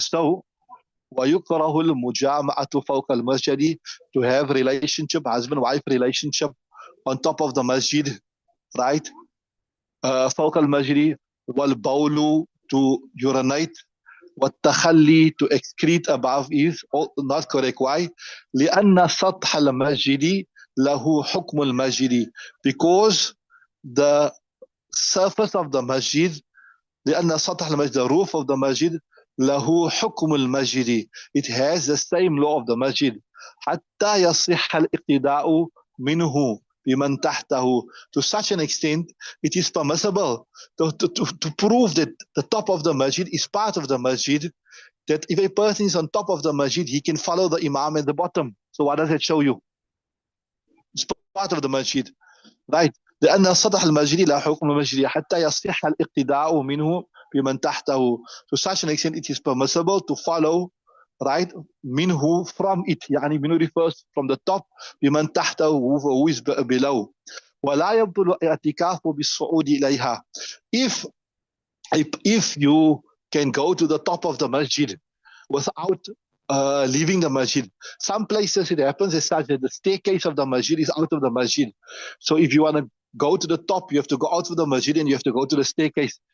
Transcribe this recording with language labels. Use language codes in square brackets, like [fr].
[en] So [ar] وَيُكْرَهُ الْمُجَامَعَةُ فَوْقَ الْمَسْجِدِ. [en] To have relationship, husband-wife relationship on top of the masjid, right? [ar] فوق المسجد. [en] والبول, to urinate. والتخلي, to excrete above, is not correct. Why? [ar] لأن سطح المسجد له حكم المسجد. [en] Because the surface of the masjid, [ar] لأن سطح المسجد, [en] the roof of the masjid, [ar] له حكم المسجد, [en] it has the same law of the masjid. [ar] حتى يصح الاقتداء منه بمن تحته. [en] To such an extent, it is permissible to prove that the top of the masjid is part of the masjid, that if a person is on top of the masjid, he can follow the imam at the bottom. So what does that show you? It's part of the masjid, right? [ar] لأن سطح المسجد لا حكم المسجد حتى يصح الاقتداء منه بمن تحته. [en] To such an extent, it is permissible to follow, right, minhu, from it. يعني minhu refers from the top, [ar] بمن تحته, [en] who is below. [ar] ولا يبطل الاعتكاف بالصعود إليها. [en] If you can go to the top of the masjid without leaving the masjid. Some places it happens as such that the staircase of the masjid is out of the masjid. So if you want to go to the top, you have to go out of the masjid and you have to go to the staircase.